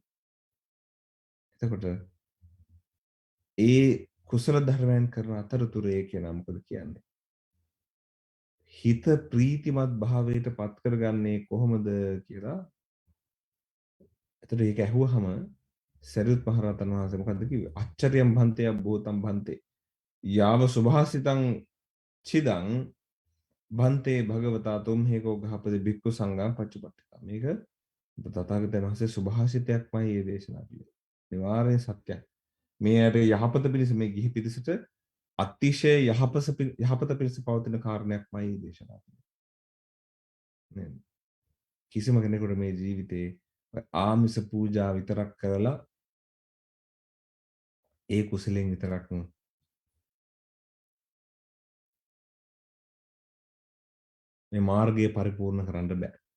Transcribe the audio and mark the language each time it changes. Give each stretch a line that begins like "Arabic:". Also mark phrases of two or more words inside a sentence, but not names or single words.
Sinhala: එතකොට ඒ කුසල ධර්මයන් කරන අතරතුරේ කියන මොකද කියන්නේ? හිත ප්‍රීතිමත් භාවයට පත් කරගන්නේ කොහොමද කියලා. එතකොට ඒක ඇහුවහම සරියුත් මහරහතන් වහන්සේ මොකද්ද කිව්වේ?
Pali: අච්චරියම් භන්තේ භූතම් භන්තේ. යාව සුභාසිතං චිදං භන්තේ භගවතා තුම්හෙකෝ ගහපති බික්කු සංඝං පච්චපට්ඨිතා.
Sinhala: මේක තථාගතයන් වහන්සේ සුභාසිතයක්මයි මේ දේශනා කළේ. නිවාරේ සත්‍යයක්. මේ ඇට යහපත පිණිස මේ ගිහි පිරිසට අතිශය යහපත පිණිස පවතින කාරණයක්මයි දේශනා කළේ. කිසිම කෙනෙකුට මේ ජීවිතේ ආමිස පූජා විතරක් කරලා ඒ කුසලෙන් විතරක් මේ මාර්ගය පරිපූර්ණ කරන්න බෑ.